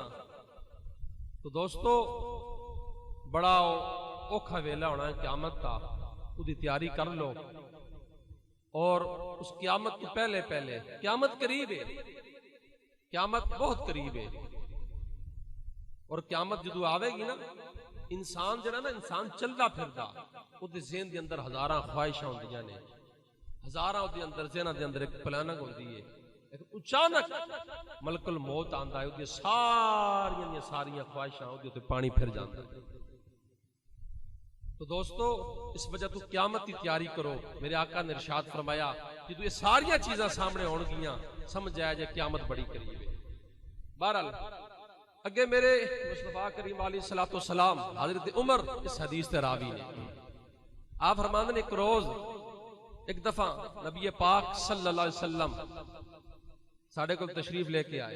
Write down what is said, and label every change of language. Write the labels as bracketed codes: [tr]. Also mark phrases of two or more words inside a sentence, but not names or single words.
[pa] تو دوستو بڑا اوکھا ویلا ہونا ہے قیامت کا، اودی تیاری کر لو. اور اس قیامت تو پہلے قیامت قریب ہے، قیامت بہت قریب ہے. اور قیامت جدو آوے گی نا، انسان جڑا نا انسان چلدا پھردا اودے ذہن دے اندر ہزاراں خواہشاں ہوندیاں نے، ہزاراں اودے اندر ذہن دے اندر ایک پلاننگ ہوندی ہے. لیکن اچانک ملک الموت آندا ہے، اودی ساریاں خواہشاں اودے تے پانی پھر جاندا ہے. تو دوستو اس وجہ تو قیامت کی تیاری کرو. میرے آقا نے ارشاد فرمایا جدو یہ ساریاں چیزاں سامنے ہون گیاں سمجھ آیا جائے قیامت بڑی قریب ہے. بہرحال اگے میرے مصطفیٰ کریم [ar] علیہ الصلوۃ والسلام [pa] حضرت عمر اس حدیث تے راوی نے، آپ فرماندے نے ایک روز ایک دفعہ نبی پاک [ar] صلی اللہ علیہ وسلم [pa] ساڑھے کو تشریف لے کے آئے.